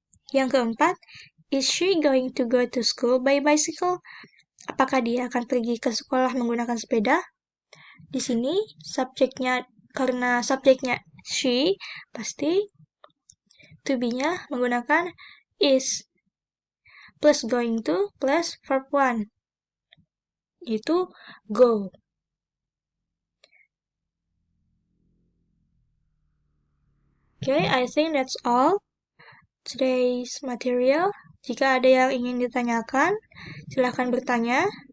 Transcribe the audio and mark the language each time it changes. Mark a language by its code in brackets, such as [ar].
[id] Yang keempat, [en] is she going to go to school by bicycle? [id] Apakah dia akan pergi ke sekolah menggunakan sepeda? Di sini subjeknya, karena subjeknya she, pasti to be-nya menggunakan is, plus going to, plus verb 1, yaitu go. [en] Okay, I think that's all today's material. [id] Jika ada yang ingin ditanyakan, silahkan bertanya.